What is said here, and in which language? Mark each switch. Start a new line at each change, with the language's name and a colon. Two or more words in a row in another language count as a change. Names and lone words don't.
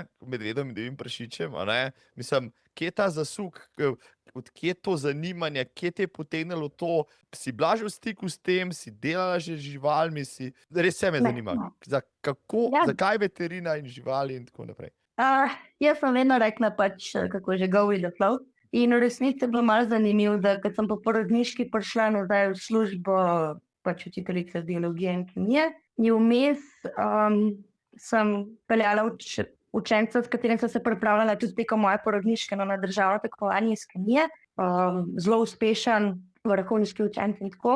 Slovenian: Medvedom in divjim prašičem, a ne? Mislim, kje je ta zasuk, odkje je to zanimanje, kje te je potegnilo to, si bila že v stiku s tem, si delala že z živalmi, res se me zanima, zakaj veterina in živali in tako naprej. Jaz sem vedno rekla pač, kako že
English: go with the flow.
Slovenian: In v resnici je bilo malo zanimivo, da kad sem po porodniški prišla nazaj v službo pač učiteljice biologije in kemije, in vmes sem peljala učenca, s katerim sem se pripravljala tudi tekom moje porodniške na državno tekmovanje iz kemije, zelo uspešen vrhunski učenec in tako.